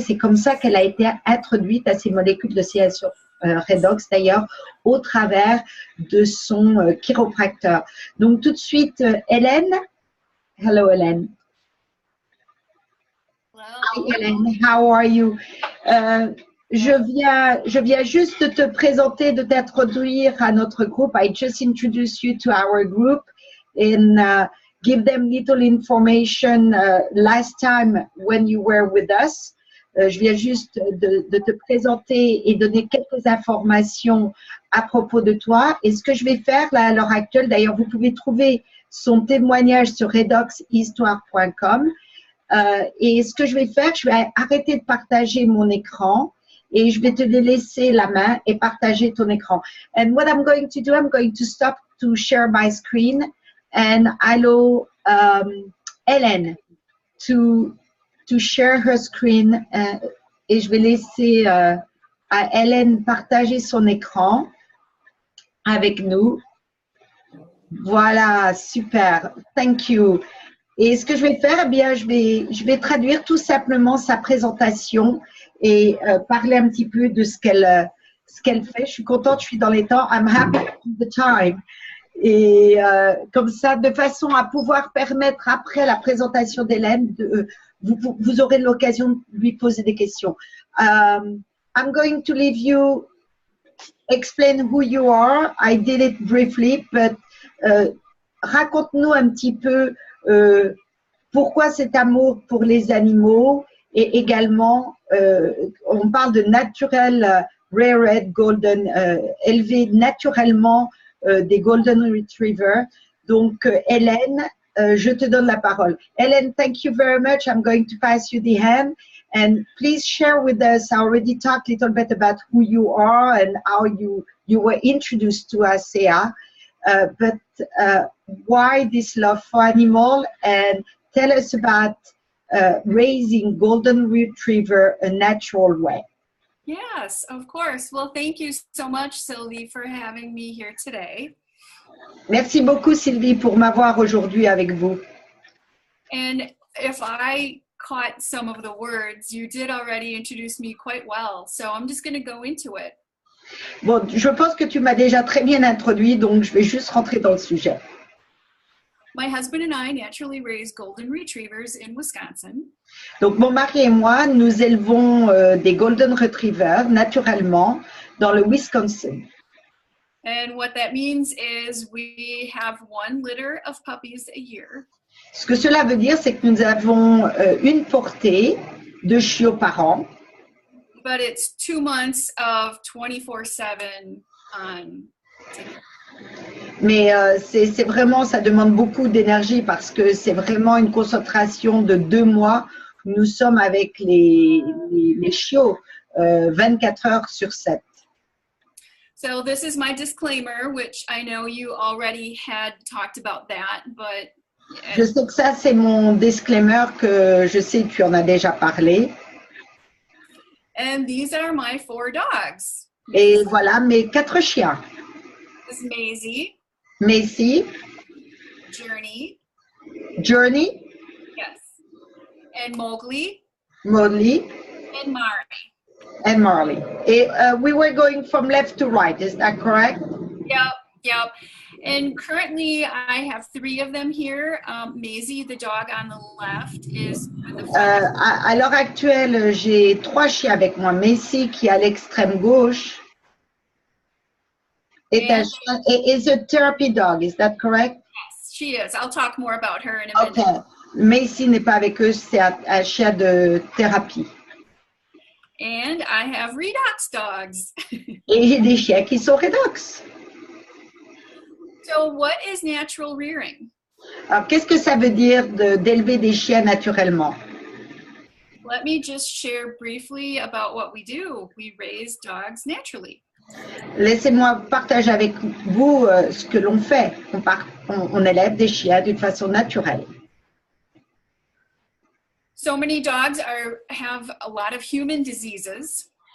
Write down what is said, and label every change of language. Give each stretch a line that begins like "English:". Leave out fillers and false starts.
French: C'est comme ça qu'elle a été introduite à ces molécules de CSO redox d'ailleurs au travers de son chiropracteur. Donc tout de suite, Hélène. Hello, Hélène. Hi, Hélène. How are you? Je viens juste de te présenter, de t'introduire à notre groupe.
English: I just introduced you to our group and give them little information last time when you were with us.
French: Je viens juste de te présenter et donner quelques informations à propos de toi. Et ce que je vais faire là, à l'heure actuelle, d'ailleurs, vous pouvez trouver son témoignage sur redoxhistoire.com. Et ce que je vais faire, je vais arrêter de partager mon écran et je vais te laisser la main et partager ton écran.
English: And what I'm going to do, I'm going to stop to share my screen and allow Hélène to share her screen.
French: Et je vais laisser à Hélène partager son écran avec nous. Voilà, super. Thank you. Et ce que je vais faire, eh bien, je vais traduire tout simplement sa présentation et parler un petit peu de ce qu'elle fait. Je suis contente, je suis dans les temps. I'm happy with the time. Et comme ça, de façon à pouvoir permettre, après la présentation d'Hélène, vous aurez l'occasion de lui poser des questions.
English: I'm going to leave you explain who you are.
French: I did it briefly, but raconte-nous un petit peu pourquoi cet amour pour les animaux et également, on parle de naturel rare red golden, élevé naturellement des golden retriever. Donc, Hélène, je te donne la parole.
English: Hélène, thank you very much. I'm going to pass you the hand. And please share with us, I already talked a little bit about who you are and how you were introduced to ASEA. But why this love for animal, and tell us about raising golden retriever a natural way. Yes, of course. Well, thank you so much, Sylvie, for having me here today.
French: Merci beaucoup, Sylvie, pour m'avoir aujourd'hui avec vous.
English: And if I caught some of the words, you did already introduce me quite well, so I'm just going to go into it.
French: Bon, je pense que tu m'as déjà très bien introduit, donc je vais juste rentrer dans le sujet.
English: My husband and I naturally raise golden retrievers in Wisconsin.
French: Donc, mon mari et moi, nous élevons des golden retrievers naturellement dans le Wisconsin.
English: And what that means is we have 1 litter of puppies a year.
French: Ce que cela veut dire, c'est que nous avons une portée de chiots par an.
English: But it's 2 months of 24/7 on.
French: Mais c'est vraiment, ça demande beaucoup d'énergie parce que c'est vraiment une concentration de 2 mois. Nous sommes avec les chiots 24 heures sur 7.
English: So this is my disclaimer, which I know you already had talked about that, but.
French: Je sais que ça, c'est mon disclaimer que je sais que tu en as déjà parlé.
English: And these are my 4 dogs.
French: Et voilà mes 4 chiens.
English: This is Maisie. Macy. Journey. Journey. Yes. And Mowgli. Mowgli. And Mari. And Marley. Et we were going from left to right, is that correct? Yep. And currently I have 3 of them here. Maisie, the dog on the left, is with the
French: à l'heure actuelle, j'ai 3 chiens avec moi.
English: Macy, qui est à l'extrême gauche, is a therapy dog, is that correct? Yes, she is. I'll talk more about her in a minute. Okay.
French: Macy n'est pas avec eux, c'est un chien de thérapie.
English: And I have redox dogs.
French: Et j'ai des chiens qui sont redox.
English: So what is natural rearing?
French: Alors, qu'est-ce que ça veut dire d'élever des chiens naturellement?
English: Let me just share briefly about what we do. We raise dogs naturally.
French: Laissez-moi partager avec vous ce que l'on fait. On élève des chiens d'une façon naturelle.
English: So many dogs have a lot of human diseases.